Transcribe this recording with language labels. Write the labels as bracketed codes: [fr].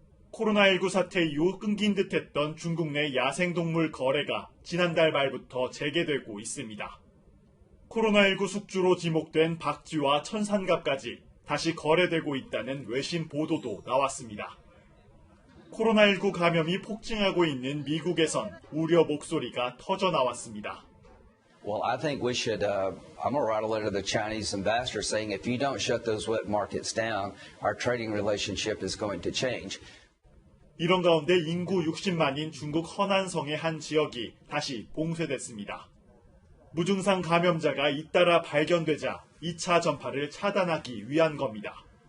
[ko] 코로나19 사태 이후 끊긴 듯했던 중국 내 야생동물 거래가 지난달 말부터 재개되고 있습니다. 코로나19 숙주로 지목된 박쥐와 천산갑까지 다시 거래되고 있다는 외신 보도도 나왔습니다. 코로나19 감염이 폭증하고 있는 미국에선 우려 목소리가 터져 나왔습니다. [en] Well, I think we should, I'm going to write a letter to the Chinese ambassador saying if you don't shut those wet markets down, our trading relationship is going to change. [ko] 이런 가운데 인구 60만인 중국 허난성의 한 지역이 다시 봉쇄됐습니다. 무증상 감염자가 잇따라 발견되자 2차 전파를 차단하기 위한 겁니다.